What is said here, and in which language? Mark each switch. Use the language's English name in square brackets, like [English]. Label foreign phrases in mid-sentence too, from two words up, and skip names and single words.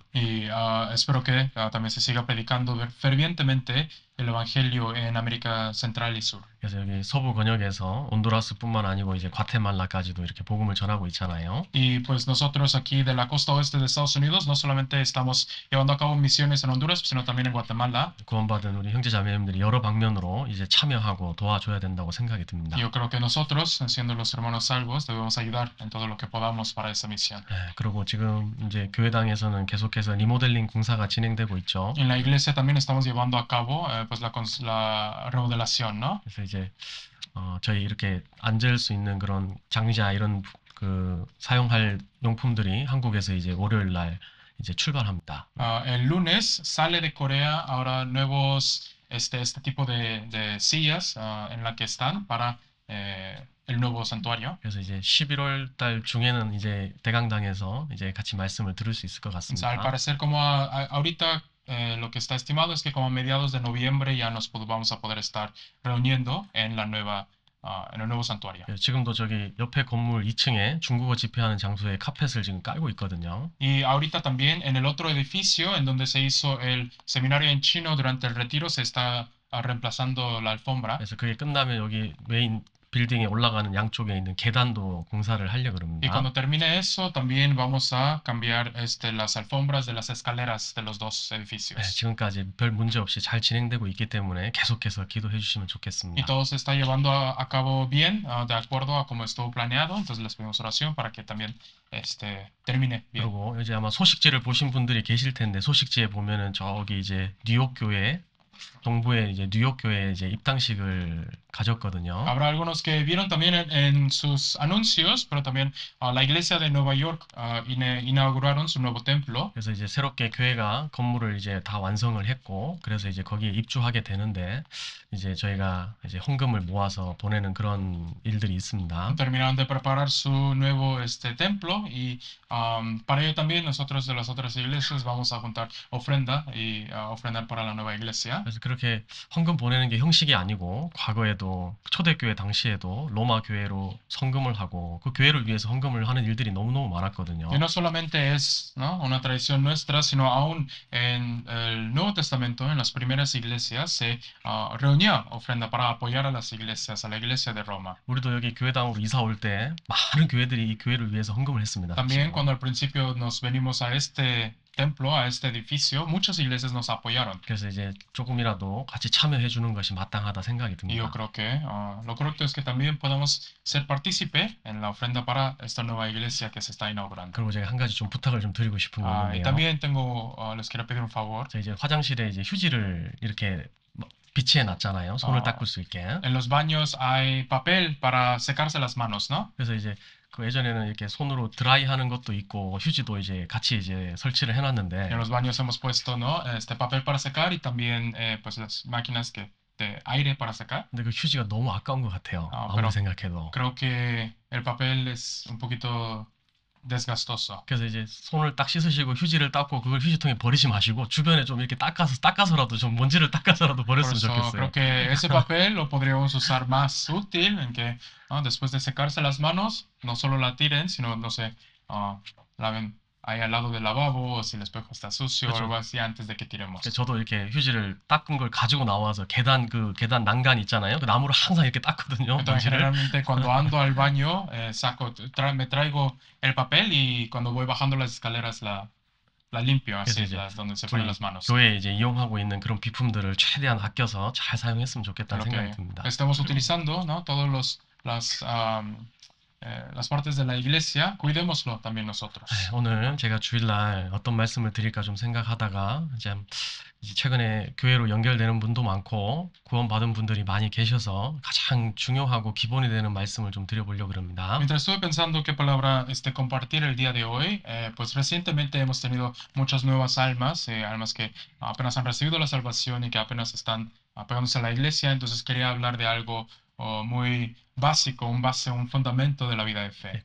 [Spanish] Y espero que también se siga predicando fervientemente el evangelio en América Central y Sur. [Korean] 그래서 여기 서부 권역에서 온두라스뿐만 아니고 이제 과테말라까지도 이렇게 복음을 전하고 있잖아요. [Spanish] Y pues nosotros aquí de la costa oeste de Estados Unidos no solamente estamos llevando a cabo misiones en Honduras, sino también en Guatemala. [Korean] 구원받은 우리 형제자매님들이 여러 방면으로 이제 참여하고 도와줘야 된다고 생각이 듭니다. [Spanish] Yo creo que nosotros, siendo los hermanos salvos, debemos ayudar en todo lo que podamos para esa misión. [Korean] 그리고 지금 이제 교회당에서는 계속해서 리모델링 공사가 진행되고 있죠. [Spanish] En la iglesia también estamos llevando a cabo pues la remodelación, ¿no? [Korean] 그래서 이제 저희 이렇게 앉을 수 있는 그런 장자 이런 그 사용할 용품들이 한국에서 이제 월요일 날 이제 출발합니다. [Spanish] El lunes sale de Corea ahora nuevos este tipo de sillas en la que están para el nuevo santuario. [Korean] 그래서 이제 11월 달 중에는 이제 대강당에서 이제 같이 말씀을 들을 수 있을 것 [Spanish] Entonces, al [Korean] 같습니다. [Spanish] parecer como ahorita lo que está estimado es que como a mediados de noviembre ya vamos a poder estar reuniendo en el nuevo santuario. [Korean] 지금도 저기 옆에 건물 2층에 중국어 집회하는 장소에 카펫을 지금 깔고 있거든요. [Spanish] Y ahorita también en el otro edificio en donde se hizo el seminario en chino durante el retiro se está reemplazando la alfombra. [Korean] 그래서 그게 끝나면 여기 메인 빌딩에 올라가는 양쪽에 있는 계단도 공사를 하려고 [Spanish] Y [Korean] 그럽니다. [Spanish] cuando termine eso, también vamos a cambiar las alfombras de las escaleras de los dos edificios. [Korean] 지금까지 별 문제 없이 잘 진행되고 있기 때문에 계속해서 기도해 주시면 [Spanish] Y [Korean] 좋겠습니다. [Spanish] todo se está llevando a cabo bien, de acuerdo a como estuvo planeado. Entonces les pedimos oración para que también termine bien. [Korean] 그리고 이제 아마 소식지를 보신 분들이 계실 텐데 소식지에 보면은 저기 이제 뉴욕 교회 동부에 이제 뉴욕 교회 이제 입당식을 가졌거든요. [Spanish] Habrá algunos que vieron también en sus anuncios, pero también la iglesia de Nueva York inauguraron su nuevo templo. [Korean] 그래서 이제 새롭게 교회가 건물을 이제 다 완성을 했고 그래서 이제 거기에 입주하게 되는데 이제 저희가 이제 헌금을 모아서 보내는 그런 일들이 있습니다. [Spanish] Terminaron de preparar su nuevo templo y para ello también nosotros de las otras iglesias vamos a juntar ofrenda y ofrendar para la nueva iglesia. [Korean] 그래서 그렇게 헌금 보내는 게 형식이 아니고 과거에도 초대교회 당시에도 로마 교회로 헌금을 하고 그 교회를 위해서 헌금을 하는 일들이 너무너무 많았거든요. [Spanish] Y no solamente es, ¿no?, una tradición nuestra, sino aún en el Nuevo Testamento, en las primeras iglesias, se reunía ofrenda para apoyar a las iglesias, a la iglesia de Roma. [Korean] 우리도 여기 교회당으로 이사 올 때 많은 교회들이 이 교회를 위해서 헌금을 했습니다. [Spanish] También cuando al principio nos venimos a este templo, a este edificio, muchas iglesias nos apoyaron. [Korean] 그래서 이제 조금이라도 같이 참여해 주는 것이 마땅하다 생각이 [Spanish] Y yo [Korean] 듭니다. [Spanish] creo que lo correcto es que también podamos ser partícipe en la ofrenda para esta nueva iglesia que se está inaugurando. [Korean] 그리고 제가 한 가지 좀 부탁을 좀 드리고 싶은 게 [Spanish] Y [Korean] 있는데요. [Spanish] también les quiero pedir un favor. [Korean] 저 이제 화장실에 이제 휴지를 이렇게 비치해 놨잖아요. 손을 닦을 수 있게. [Spanish] En los baños hay papel para secarse las manos, ¿no? [Korean] 그래서 이제 그 예전에는 이렇게 손으로 드라이 하는 것도 있고 휴지도 이제 같이 이제 설치를 해놨는데 [Spanish] En los baños hemos puesto, ¿no?, papel para secar y también pues las máquinas de aire para secar. [Korean] 근데 그 휴지가 너무 아까운 것 같아요. 아무리 [Spanish] pero [Korean] 생각해도. [Spanish] creo que el papel es un poquito desgastoso. [Korean] 그래서 이제 손을 딱 씻으시고 휴지를 닦고 그걸 휴지통에 버리지 마시고 주변에 좀 이렇게 닦아서라도 좀 먼지를 닦아서라도 [Spanish] Por [Korean] 버렸으면 [Spanish] eso [Korean] 좋겠어요. [Spanish] creo que ese papel lo podríamos usar más útil en que después de secarse las manos, no solo la tiren, sino, no sé, laven ahí al lado del lavabo o si el espejo está sucio o [Korean] 그렇죠. [Spanish] algo así antes de que tiremos. [Korean] 저도 이렇게 휴지를 닦은 걸 가지고 나와서 계단 난간 있잖아요. 그 나무로 항상 이렇게 닦거든요. [Spanish] Entonces, [Korean] 먼지를. [Spanish] generalmente cuando ando al baño, me traigo el papel y cuando voy bajando las escaleras la limpio, así, [Korean] 이제 [Spanish] donde se ponen [Korean] 우리 [Spanish] las manos. [Korean] 교회에 이제 이용하고 있는 그런 비품들을 최대한 아껴서 잘 사용했으면 좋겠다는 [Spanish] Lo [Korean] 생각이 [Spanish] que [Korean] 듭니다. [Spanish] estemos utilizando, ¿no? Todos las partes de la iglesia, cuidémoslo también nosotros. [Korean] 오늘 제가 주일날 어떤 말씀을 드릴까 좀 생각하다가 이제 최근에 교회로 연결되는 분도 많고 구원받은 분들이 많이 계셔서 가장 중요하고 기본이 되는 말씀을 좀 드려보려고 합니다. [Spanish] Mientras estuve pensando qué palabra compartir el día de hoy, pues recientemente hemos tenido muchas nuevas almas, almas que apenas han recibido la salvación y que apenas están pegándose a la iglesia, entonces quería hablar de algo muy básico, un fundamento de la vida de fe.